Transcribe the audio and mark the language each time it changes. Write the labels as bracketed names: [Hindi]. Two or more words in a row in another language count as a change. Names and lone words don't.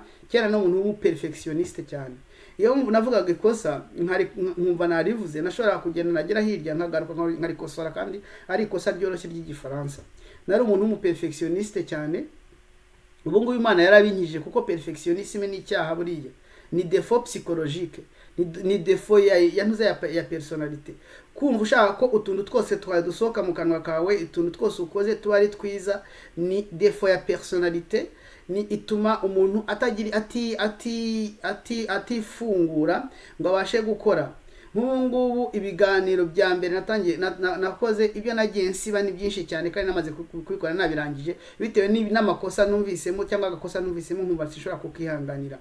[Kinyarwanda] Kera no umuntu w'umuperfectionniste cyane, iyo navugaga ikosa nkumva narivuze, nashobora kugenda nagira hirya nkagaruka nkarikosora, kandi ari ikosa ryoroshye ry'Igifaransa. Nari umuntu w'umuperfectionniste cyane. Ubu ngubu Imana yarabinkije, kuko perfectionnisme ni icyaha buriya, ni [French] défaut psychologique, [Kinyarwanda] ni défaut ya personnalité. Kumva ushaka ko utuntu twose twadusohoka mu kanwa kawe, utuntu twose ukoze tuba ari twiza, ni défaut ya personnalité, ni ituma umuntu atifungura ngo abashe gukora. Nk'ubu ibiganiro bya mbere natangiye nakoze, ibyo nagiye nsiba ni byinshi cyane, kandi namaze kubikora nabirangije bitewe n'amakosa numvisemo, cyangwa agakosa numvisemo nkumva sishobora kukihanganira.